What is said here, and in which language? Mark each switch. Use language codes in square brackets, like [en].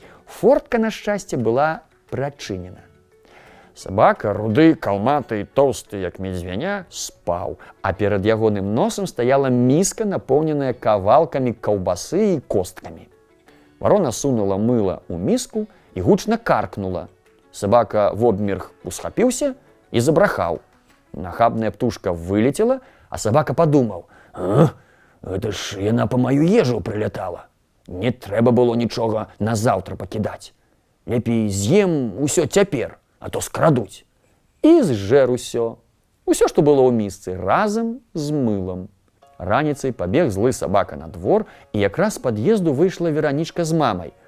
[be] Фортка, на шчасце, была прачынена. Сабака, руды, калматы, тоўсты, як медзвяня, спаў, а перад ягоным носам стаяла міска, напоўненая кавалкамі каўбасы і косткамі. Варона сунула мыла ў міску і гучна каркнула. Сабака вобмерг усхапіўся і забрахаў. Нахабная птушка вылетела, [ru] а собака подумал: «А, это ж яна по мою ежу прилетала. [be] Не трэба было нічога на заўтра пакідаць. Лепей з'ем усё цяпер, а то скрадуць». І зжэр усё. Усё, што было ў місцы, разам з мылам. Раніцай пабег злы сабака на двор, і якраз з пад'езду выйшла Веранічка з мамай.